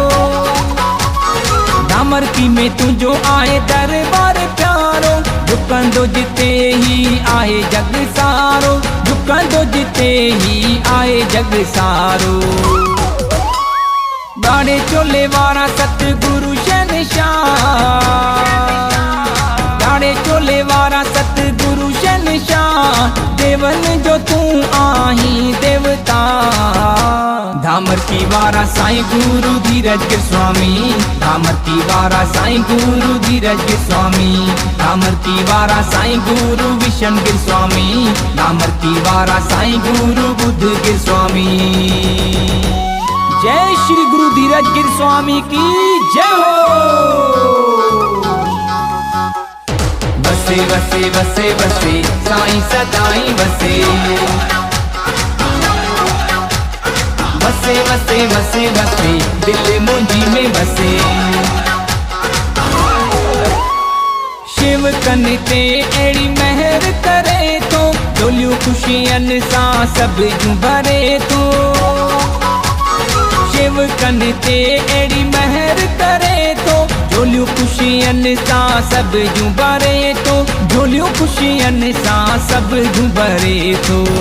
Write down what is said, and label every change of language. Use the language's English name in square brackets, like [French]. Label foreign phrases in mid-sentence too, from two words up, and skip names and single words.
[Sindhi] धामर की में तू जो आए दरबार प्यारो, झुकंदो जिते ही आए जग सारो, झुकंदो जिते ही आए जग सारो। गाड़े चोले वारा सतगुरु शहंशाह, गाड़े चोले वारा सतगुरु शहंशाह, देवन जो तू आई देवता। धामर की वारा साईं गुरु धीरज गिर स्वामी, धामर की वारा साईं गुरु धीरज गिर स्वामी। धामर की वारा साईं गुरु विशन गिर स्वामी, धामर की वारा साईं गुरु बुद्ध गिर स्वामी। [Hindi] जय श्री गुरु धीरज गिर स्वामी की जय हो। [Sindhi] वसे वसे वसे वसे साईं सदाई वसे, वसे वसे वसे वसे दिल मुंजी में बसे। शिव कनते एड़ी मेहर करे तो, डोलियो खुशियन सा सब जू भरे तो। शिव कनते एड़ी मेहर करे तो, झोलियो खुशियन सा सब जू भरे तो, झोलियो खुशियन सा सब जू भरे तो।